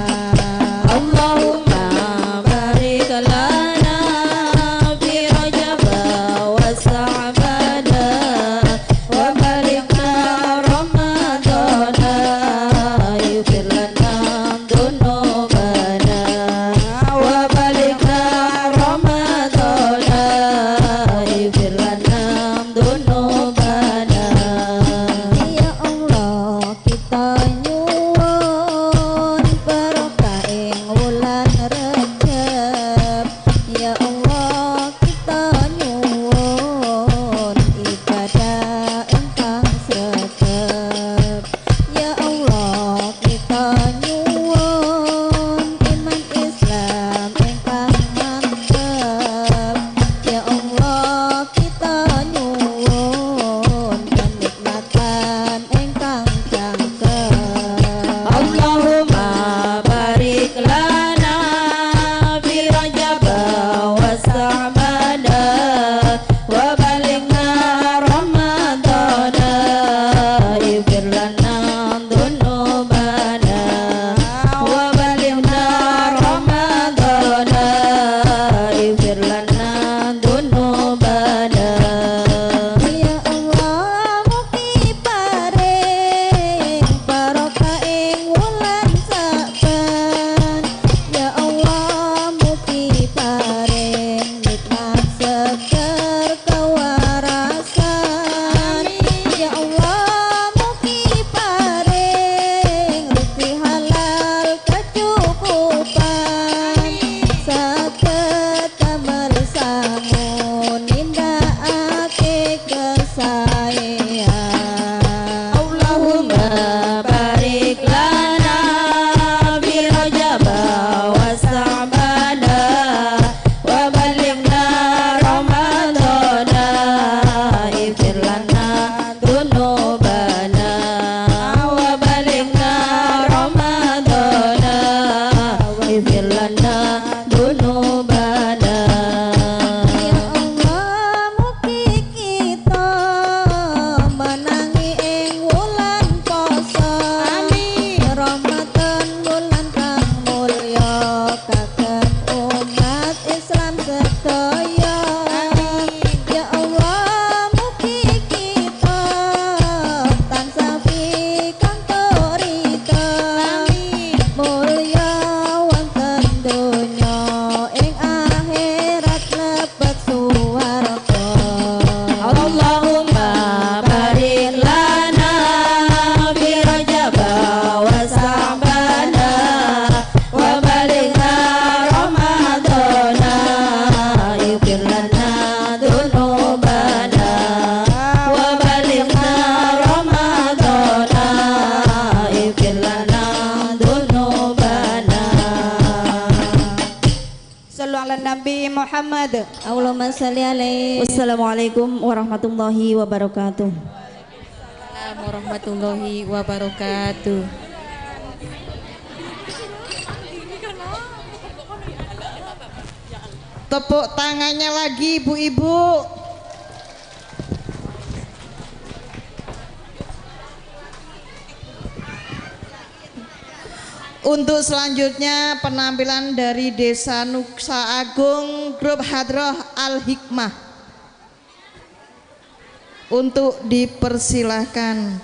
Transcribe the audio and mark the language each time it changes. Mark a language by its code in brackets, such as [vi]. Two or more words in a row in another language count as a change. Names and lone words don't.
[ar] اللهم بارك لنا في رجب وشعبان وبلغنا رمضان يغفر لنا ذنوبنا وبلغنا رمضان يغفر لنا ذنوبنا. يا الله [jv] kita nyuwun barokah ing wulan Rajab. [ar] يا الله [jv] kita nyuwun ibadah ingkang sregep. [ar] يا الله [jv] kita nyuwun iman Islam ingkang mantep. [ar] يا الله [jv] kita nyuwun kenikmatan ingkang jangkep. [ar] اللهم بارك لنا في رجب وشعبان وبلغنا رمضان يغفر لنا ذنوبنا وبلغنا رمضان يغفر لنا ذنوبنا. يا الله [jv] mugi paring barokah ing wulan Saban. [ar] يا الله [jv] mugi paring nikmat seger kewarasan. [ar] يا الله [jv] mugi paring rezeki halal kecukupan. Saged damel sangun nindakake kesaean. [ar] اللهم بارك لنا في رجب وشعبان وبلغنا رمضان يغفر لنا ذنوبنا وبلغنا رمضان يغفر لنا ذنوبنا. يا الله [jv] mugi kita menangi ing wulan poso. Ramadan wulan kang mulya kagem umat Islam sedaya. [ar] يا الله [jv] mugi kita tansah pikantuk ridho. Mulya wonten donya ing akhirat lebet suwarga. [ar] اللهم بارك لنا في رجب وشعبان وبلغنا رمضان يغفر لنا ذنوبنا وبلغنا رمضان يغفر لنا ذنوبنا. صلوا على النبي محمد. اللهم صل عليه. والسلام عليكم ورحمة الله وبركاته. السلام عليكم ورحمة الله وبركاته. [id] Tepuk tangannya lagi ibu-ibu. Untuk selanjutnya penampilan dari Desa Nuksa Agung Grup Hadroh Al-Hikmah untuk dipersilahkan.